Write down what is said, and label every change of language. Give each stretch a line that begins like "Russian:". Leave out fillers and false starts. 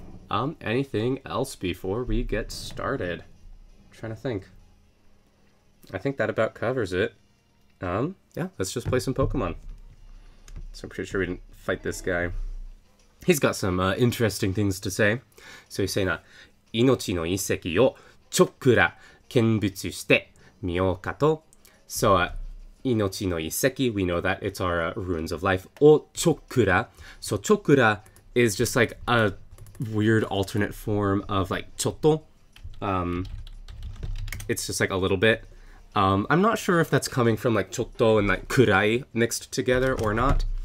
English: Anything else before we get started? I'm trying to think. I think that about covers it. Yeah, let's just play some Pokemon. So I'm pretty sure we didn't fight this guy. He's got some interesting things to say. So he's saying,
Japanese: 命の一石をちょっくら見物してみようかと。
English: So,
Japanese: 命の一石,
English: we know that it's our runes of life. O chokura. So chokura is just like a weird alternate form of like chotto. It's just like a little bit. I'm not sure if that's coming from like chotto and like kurai mixed together or not.